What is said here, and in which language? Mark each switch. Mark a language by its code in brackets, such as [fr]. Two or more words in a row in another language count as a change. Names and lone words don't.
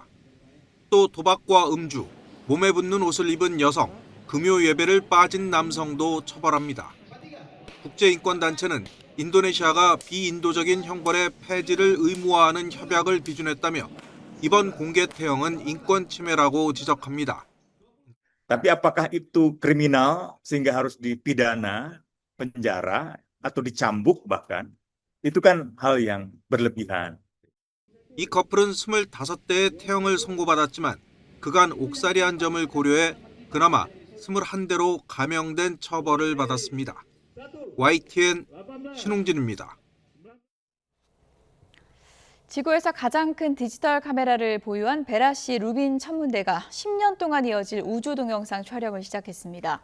[ko] 또 도박과 음주, 몸에 붙는 옷을 입은 여성, 금요 예배를 빠진 남성도 처벌합니다. 국제인권단체는 인도네시아가 비인도적인 형벌의 폐지를 의무화하는 협약을 비준했다며 이번 공개 태형은 인권 침해라고 지적합니다. [id] Tapi apakah itu kriminal sehingga harus dipidana, penjara, atau dicambuk bahkan? Itu kan hal yang berlebihan. [ko] 이 커플은 25대의 태형을 선고받았지만 그간 옥살이한 점을 고려해 그나마 21대로 감형된 처벌을 받았습니다. YTN 신홍진입니다. 지구에서 가장 큰 디지털 카메라를 보유한 베라시 루빈 천문대가 10년 동안 이어질 우주 동영상 촬영을 시작했습니다.